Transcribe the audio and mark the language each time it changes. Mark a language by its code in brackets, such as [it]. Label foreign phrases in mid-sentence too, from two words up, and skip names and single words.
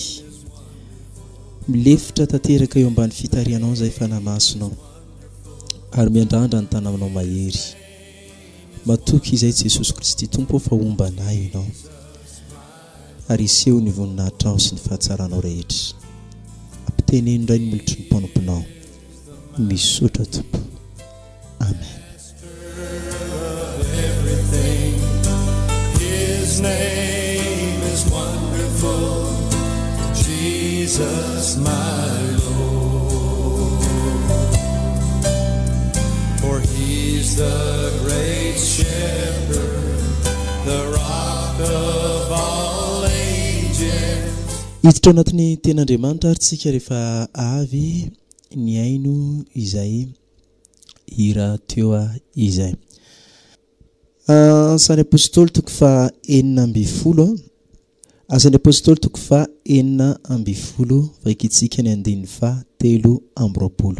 [mg] Milefitra tanteraka eo ambany fitahianao izay fanamasonao ary miandrandra ny tananao mahery. Matoky izay Jesosy Kristy Tompo fa ombanay ianao ary iseho ny voninahitranao sy ny fahatsaranao rehetra. Ampiteneno indray ny milotry ny mpanomponao. Misaotra Tompo. Amen. [en] His name is wonderful, Jesus my Lord. For he's the great shepherd, the rock of all ages. [mg] Hiditra anatin'ny ten'Andriamanitra ary tsika rehefa avy ny aino izay hira teo izay. Asan'ny apôstôly toko fa 4 Asan'ny apôstôly toko fa 4 vaikitsika ny andiny fa 7.